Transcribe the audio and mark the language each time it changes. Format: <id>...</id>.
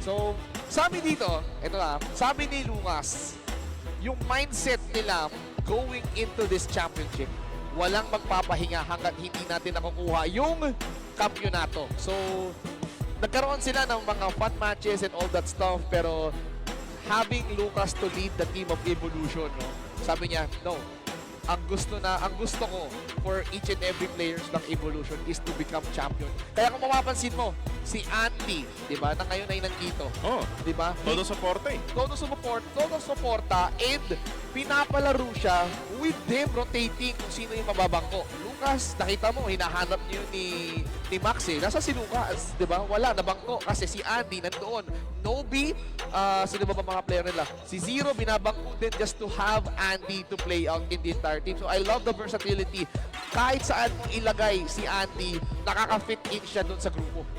<tl>Yan. So, sabi dito, ito na, sabi ni Lucas, yung mindset nila going into this championship, walang magpapahinga hanggat hindi natin nakukuha yung kampyonato. So, nagkaroon sila ng mga fun matches</tl> <en>and all that stuff,</en> <tl>pero having Lucas to lead the team of Evolution, no? Sabi niya, no, ang gusto ko</tl> <en>for each and every players</en> <tl>ng Evolution</tl> <en>is to become champion.</en> <tl>Kaya kung mapapansin mo, si Andy, di ba, na ngayon ay nandito. Oh, di ba? todo suporte. Todo suporta, and pinapalaro siya</tl> <en>with them rotating</en> <tl>kung sino yung mababangko. Lucas, nakita mo, hinahanap niyo ni Max eh. Nasa si Lucas, di ba? Wala, nabangko kasi si Andy nandoon. Nobi, sino ba mga player nila? Si Zero, binabangko din</tl> <en>just to have Andy to play out in the entire team. So I love the versatility.</en> <tl>Kahit saan ilagay si Andy, nakaka-fit in siya doon sa grupo.</tl>